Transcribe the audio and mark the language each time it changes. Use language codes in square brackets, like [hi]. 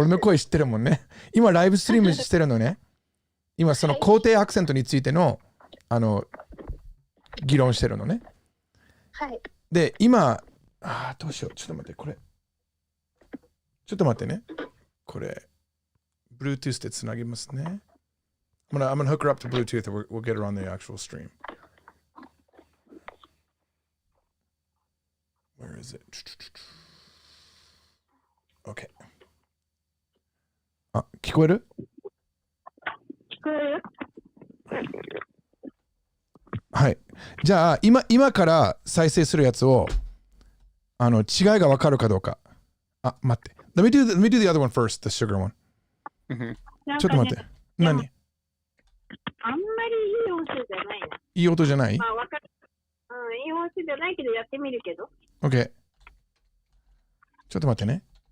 [ja] 俺の声知ってるもんね。今ライブストリームしてるのね。今その肯定アクセントについての議論してるのね。はい。で、今、どうしよう。ちょっと待って、これ。ちょっと待ってね。これ、Bluetooth でつなぎますね。 [en] I'm gonna hook her up to Bluetooth and we'll get her on the actual stream. Where is it? Okay. [ja] あ、聞こえる？聞こえる？はい。じゃあ、今から再生するやつを、違いがわかるかどうか。あ、待って。 [en] Let me do the other one first, the sugar one. [ja] ちょっと待って。何？あんまりいい音声じゃないな。いい音じゃない？まあ、わかる。いい音声じゃないけど、やってみるけど。 OK。 ちょっと待ってね。